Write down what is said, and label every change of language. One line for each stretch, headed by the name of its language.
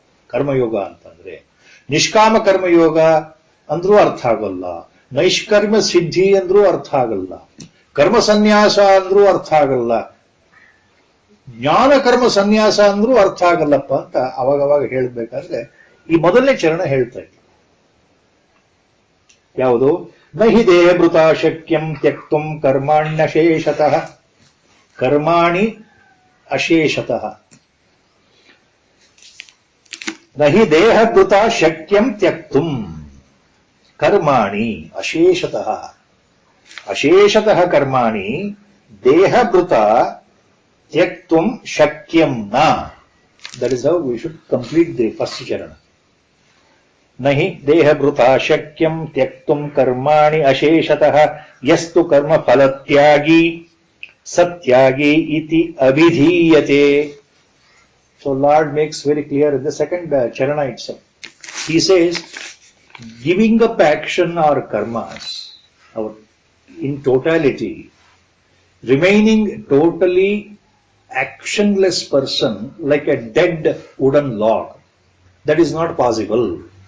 Kannada: ಕರ್ಮಯೋಗ ಅಂತಂದ್ರೆ ನಿಷ್ಕಾಮ ಕರ್ಮಯೋಗ ಅಂದ್ರೂ ಅರ್ಥ ಆಗೋಲ್ಲ, ನೈಷ್ಕರ್ಮ ಸಿದ್ಧಿ ಅಂದ್ರೂ ಅರ್ಥ ಆಗಲ್ಲ, ಕರ್ಮ ಸನ್ಯಾಸ ಅಂದ್ರೂ ಅರ್ಥ ಆಗಲ್ಲ, ಜ್ಞಾನ ಕರ್ಮ ಸನ್ಯಾಸ ಅಂದ್ರೂ ಅರ್ಥ ಆಗಲ್ಲಪ್ಪ ಅಂತ ಅವಾಗವಾಗ ಹೇಳ್ಬೇಕಾದ್ರೆ ಈ ಮೊದಲನೇ ಚರಣ ಹೇಳ್ತಾ ಇದ್ರು. ಯಾವುದು?
Sanskrit: ನಹಿ ದೇಹಭೃತ ಶಕ್ಯಂ ತ್ಯಕ್ತುಂ ಕರ್ಮಾಣ್ಯಶೇಷತಃ कर्माणि अशेषतः न हि देहभृता शक्यं त्यक्तुम् कर्माणि अशेषतः अशेषतः कर्माणि देहभृता त्यक्तुम् शक्यं न.
English: That is how we should complete the first charana.
Sanskrit: नहि देहभृता शक्यं त्यक्तुम् कर्माणि अशेषतः यस्तु कर्म फलत्यागी सत्यागी इति अभिधीयते.
English: So Lord makes very clear in the second charana itself. He says, giving up action or karmas, or in totality, remaining totally actionless person like a dead wooden log, that is not possible.